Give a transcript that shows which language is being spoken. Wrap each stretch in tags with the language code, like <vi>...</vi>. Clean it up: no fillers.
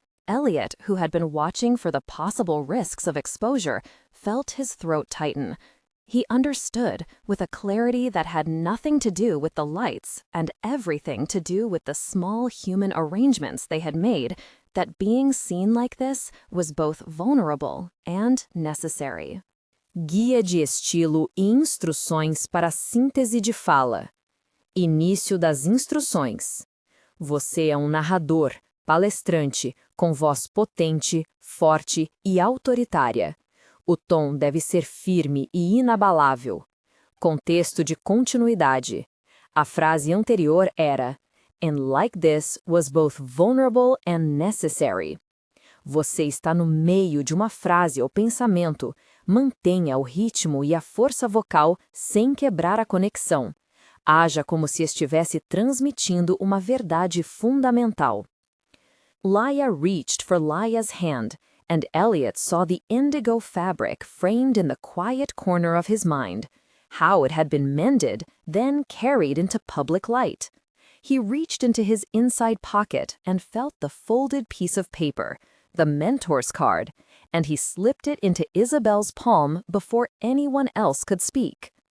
<en>Elliot, who had been watching for the possible risks of exposure, felt his throat tighten. He understood, with a clarity that had nothing to do with the lights and everything to do with the small human arrangements they had made, that being seen like this was both vulnerable and necessary.</en> <pt>Guia de estilo e instruções para síntese de fala. Início das instruções. Você é narrador, palestrante, com voz potente, forte e autoritária. O tom deve ser firme e inabalável. Contexto de continuidade. A frase anterior era</pt> <en>"And like this was both vulnerable and necessary."</en> <pt>Você está no meio de uma frase ou pensamento. Mantenha o ritmo e a força vocal sem quebrar a conexão. Haja como se estivesse transmitindo uma verdade fundamental.</pt> <en>Laya reached for Laya's hand, and Elliot saw the indigo fabric framed in the quiet corner of his mind, how it had been mended, then carried into public light. He reached into his inside pocket and felt the folded piece of paper, the mentor's card, and he slipped it into Isabel's palm before anyone else could speak.</en>